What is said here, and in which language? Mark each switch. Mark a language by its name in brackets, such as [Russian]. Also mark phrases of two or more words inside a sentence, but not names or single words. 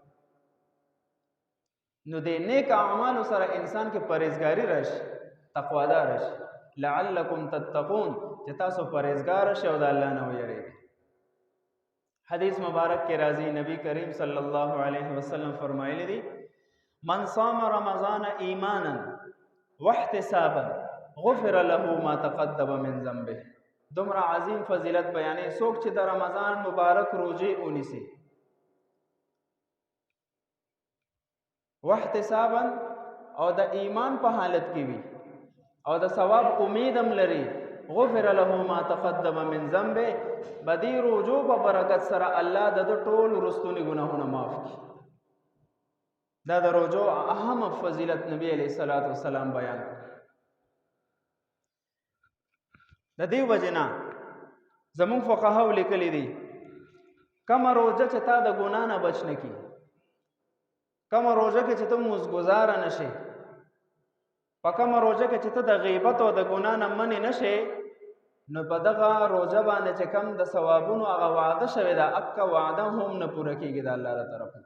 [Pashto] نو د نیک اعمالو سره انسان کې پرهیزګاری راشي، تقوادار راشي، [Arabic] لعلکم تتقون، [Pashto] چې تاسو پرهیزګار شئ او د الله نه ویریږئ. حدیث مبارک کې راځي، نبی کریم [Arabic] صلی الله علیه وسلم [Pashto] فرمایلی دي [Arabic] من صام رمضان ایمانا واحتسابا غفر له ما تقدم من ذنبه. [Pashto] دومره عظیم فضیلت بیانې څوک چې د رمضان مبارک روزه ونیسي واحتسابا او د ایمان په حالت کې وي او د ثواب امید هم لري، [Arabic] غفر له ما تقدم من ذنبه، [Pashto] بدی روزو په برکت سره الله د ټول رستونی ګناهونه معاف کړي. دا د روزو اهم فضیلت نبی [Arabic] علیہ الصلوۃ والسلام [Pashto] بیان کړ. د دې وجنا زمون فقهاو لیکلي دي کوم روزه چې تا د ګنا نه بچ نه کی، کوم روزه کې چې ته مزګزار نشې، په کوم روزه کې چې ته د غیبت او د ګنا نه منې نشې، نو په دغه روزه باندې چې کم د ثوابونو هغه وعده شوی دا اکه وعده هم نه پوره کیږي د الله تعالی طرفه.